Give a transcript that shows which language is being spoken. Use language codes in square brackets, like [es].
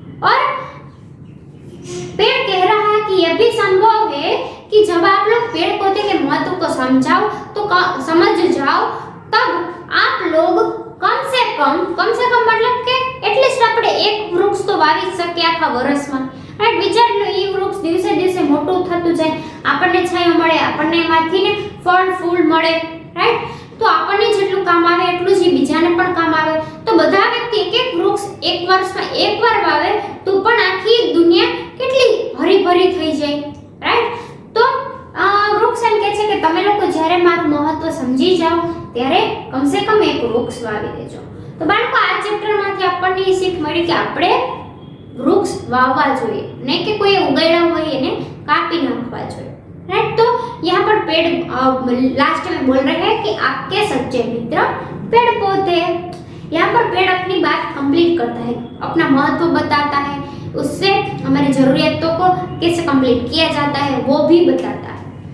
[hi] और पेड़ कह रहा है कि यह भी संभव है कि जब आप लोग पेड़ पौधे के महत्व को समझ जाओ तब आप लोग कम से कम मतलब [gu] કે એટલીસ્ટ આપણે એક વૃક્ષ તો વાવી શકીએ આખા વર્ષમાં, રાઈટ। વિચાર લો એ વૃક્ષ દિવસે દિવસે મોટું થતું જાય, આપણને છાંયો મળે, આપણને એમાંથી ને ફળ ફૂલ મળે, રાઈટ। તો આપણને જેટલું કામ આવે એટલું જ બીજાને પણ કામ આવે। તો બધા વ્યક્તિ એક એક વૃક્ષ એક વર્ષમાં એકવાર વાવે તો પણ આખી દુનિયા કેટલી હરીભરી થઈ જાય, રાઈટ। તો વૃક્ષ એમ કહે છે કે તમે લોકો જ્યારે મારું મહત્વ સમજી જાઓ ત્યારે કમ [hi] से कम [gu] એક વૃક્ષ વાવી દેજો। તો બાળકો આ ચેપ્ટરમાંથી આપણને એ શીખ મળી કે આપણે વૃક્ષ વાવવા જોઈએ, નહીં કે કોઈ ઉગાડ્યા હોય એને કાપી નાખવા જોઈએ, राइट। [hi] तो यहाँ पर पेड़ लास्ट में बोल रहे हैं कि आपके सच्चे मित्र पेड़ पौधे। यहाँ पर पेड़ अपनी बात कंप्लीट करता है, अपना महत्व बताता है, उससे हमारी जरूरतों को कैसे कंप्लीट किया जाता है वो भी बताता है।